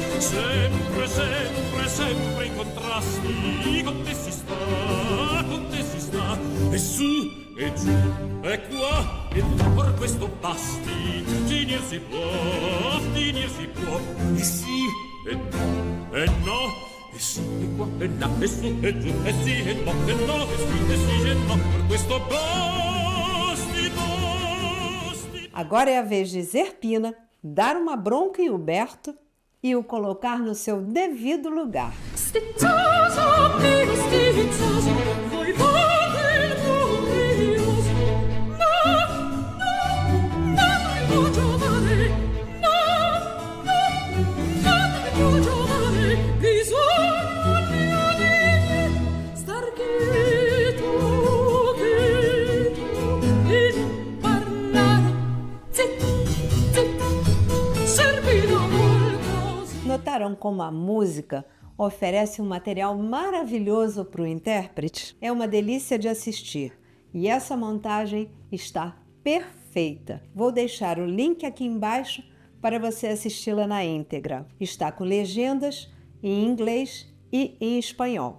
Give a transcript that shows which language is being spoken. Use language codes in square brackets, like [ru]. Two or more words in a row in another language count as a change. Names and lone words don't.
[it] Sempre, sempre, sempre in contrasti, con te si sta, e su e giù, e qua e là, per questo basti, finir si può, e sì e no, e no. E sì, e qua, e là, e su, e giù, e sì, e no, e no, e sì, e no, per questo basti. [pt] Agora é a vez de Zerpina dar uma bronca em Huberto e o colocar no seu devido lugar. [it] Stizzoso, amico stizzoso, vuoi fare il curioso? No, non mi può giovare, non mi può giovare, bisogna di star quieto e non parlare, zitto, Zerpina qualcosa. [pt] Notaram como a música oferece um material maravilhoso para o intérprete? É uma delícia de assistir e essa montagem está perfeita. Vou deixar o link aqui embaixo para você assisti-la na íntegra. Está com legendas em inglês e em espanhol.